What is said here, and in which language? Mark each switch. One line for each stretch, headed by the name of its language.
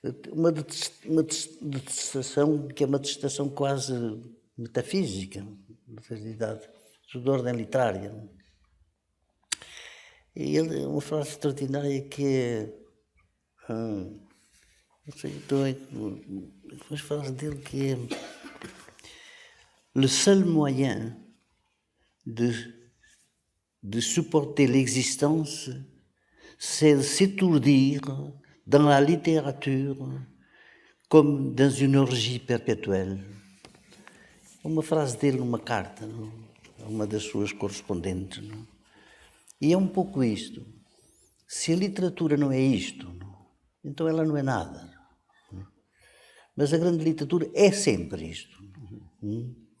Portuguese: Uma detestação que é uma detestação quase metafísica, na realidade, de ordem literária. E ele, uma frase extraordinária que é... não sei, uma frase dele que é...
French: Le seul moyen de supporter l'existence, c'est de s'étourdir dans la littérature comme dans une orgie perpétuelle.
Portuguese: Uma frase dele numa carta, não? Uma das suas correspondentes. Não? E é um pouco isto. Se a literatura não é isto, não? Então ela não é nada. Não? Mas a grande literatura é sempre isto. Não?